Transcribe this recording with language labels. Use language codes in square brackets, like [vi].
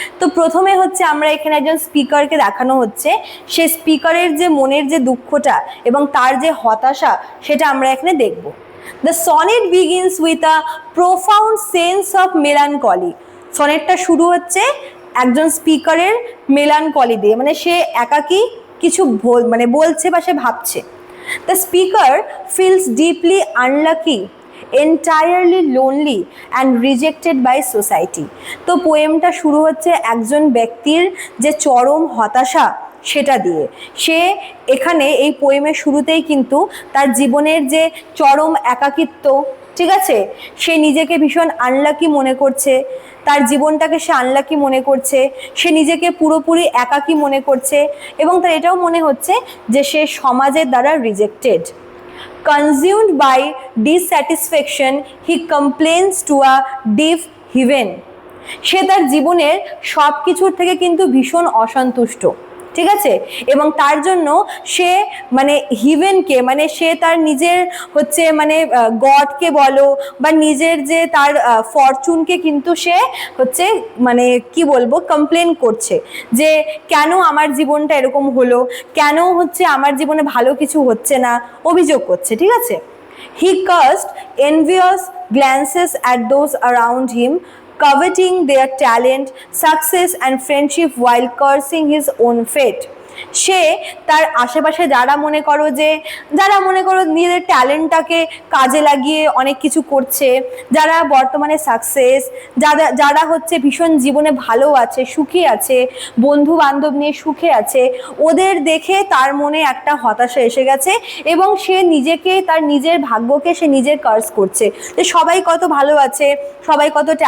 [bn] তো প্রথমে হচ্ছে আমরা এখানে একজন স্পিকারকে দেখানো হচ্ছে, সে স্পিকারের যে মনের যে দুঃখটা এবং তার যে হতাশা সেটা আমরা এখানে দেখব। [en] The sonnet begins with a profound sense of melancholy. [bn] সনেটটা শুরু হচ্ছে একজন স্পিকারের মেলানকলি দিয়ে, মানে সে একাকী কিছু বলছে বা সে ভাবছে। [en] The speaker feels deeply unlucky, entirely lonely and rejected by society. [bn] তো পোয়েমটা শুরু হচ্ছে একজন ব্যক্তির যে চরম হতাশা সেটা দিয়ে। সে এখানে এই পোয়েমের শুরুতেই কিন্তু তার জীবনের যে চরম একাকিত্ব, ঠিক আছে, সে নিজেকে ভীষণ আনলাকি মনে করছে, তার জীবনটাকে সে আনলাকি মনে করছে, সে নিজেকে পুরোপুরি একাকী মনে করছে এবং তার এটাও মনে হচ্ছে যে সে সমাজের দ্বারা rejected. [en] Consumed by dissatisfaction, he complains to a deaf heaven. [bn] সে তার জীবনের সব কিছুর থেকে কিন্তু ভীষণ অসন্তুষ্ট, ঠিক আছে, এবং তার জন্য সে হিভেনকে, সে তার নিজের হচ্ছে গডকে বলো বা নিজের যে তার ফরচুনকে কিন্তু সে হচ্ছে কি বলবো কমপ্লেন করছে যে কেন আমার জীবনটা এরকম হলো, কেন হচ্ছে আমার জীবনে ভালো কিছু হচ্ছে না, অভিযোগ করছে, ঠিক আছে। [en] He cast envious glances at those around him, coveting their talent, success and friendship while cursing his own fate. [bn] সে তার আশেপাশে যারা মনে করো নিজেদের ট্যালেন্টটাকে কাজে লাগিয়ে অনেক কিছু করছে, যারা বর্তমানে সাকসেস, যারা হচ্ছে ভীষণ জীবনে ভালো আছে, সুখী আছে, বন্ধু বান্ধব নিয়ে সুখে আছে, ওদের দেখে তার মনে একটা হতাশা এসে গেছে এবং সে নিজেকে, তার নিজের ভাগ্যকে সে নিজের কার্স করছে যে সবাই কত ভালো আছে, সবাই কত